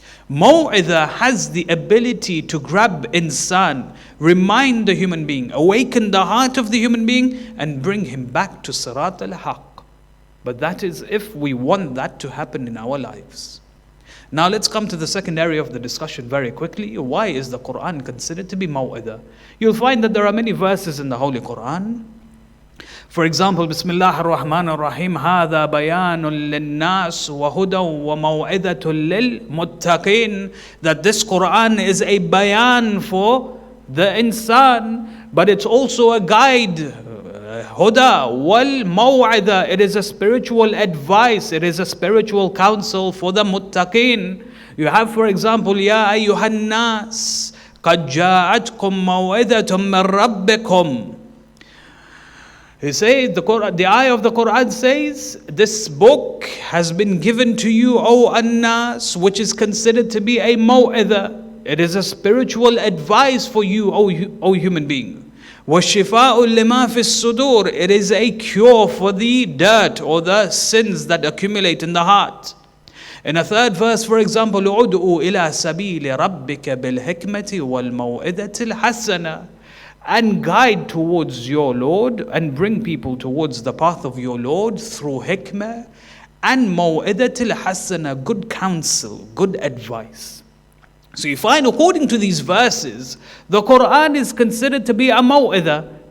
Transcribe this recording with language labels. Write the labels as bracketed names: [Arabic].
[English] Maw'idha has the ability to grab insan, remind the human being, awaken the heart of the human being, and bring him back to Sirat al-Haq. But that is if we want that to happen in our lives. Now let's come to the second area of the discussion very quickly. Why is the Quran considered to be maw'idah? You'll find that there are many verses in the Holy Quran. For example, [Arabic] Bismillah ar-Rahman ar-Rahim, هَذَا بَيَانٌ لِلنَّاسِ وَهُدًى وَمَوْعِظَةٌ لِلْمُتَّقِينَ. [English] That this Quran is a bayan for the insan, but it's also a guide. Huda wal maw'ida, it is a spiritual advice, it is a spiritual counsel for the muttaqin. You have, for example, [Arabic] Ya ayyuhan nas, qad ja'atkum maw'idatum min rabbikum. [English] He says, the ayah of the Quran says, this book has been given to you, O Annas, which is considered to be a maw'ida. It is a spiritual advice for you, O human being. [Arabic] وَالشِّفَاءُ لِمَا فِي الصُّدُورِ. [English] It is a cure for the dirt or the sins that accumulate in the heart. In a third verse, for example, [Arabic] عُدْعُوا إِلَى سَبِيلِ رَبِّكَ بِالْحِكْمَةِ وَالْمَوْعِظَةِ الْحَسَنَةِ. [English] And guide towards your Lord and bring people towards the path of your Lord through hikmah and maw'idatil hasana, good counsel, good advice. So you find, according to these verses, the Quran is considered to be a maw'idah.